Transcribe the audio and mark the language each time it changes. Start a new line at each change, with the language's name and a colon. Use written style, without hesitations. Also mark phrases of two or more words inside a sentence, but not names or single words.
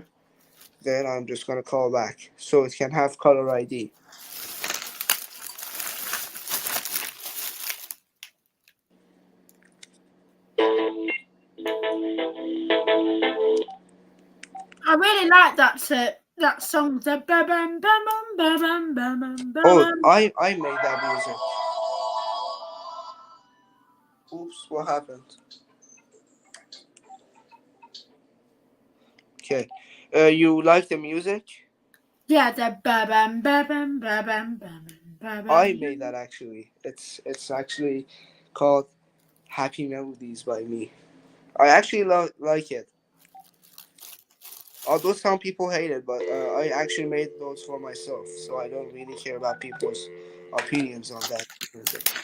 English: Then I'm just gonna call back so it can have caller ID. I really like that song. The ba bam bam bam bam bam bam. Oh, I made that music. Oops, what happened? Okay, you like the music? Yeah, the ba bam ba bam ba bam ba bam ba I bam. made that actually. It's actually called Happy Melodies by me. I actually like it. Although some people hate it, but I actually made those for myself, so I don't really care about people's opinions on that music.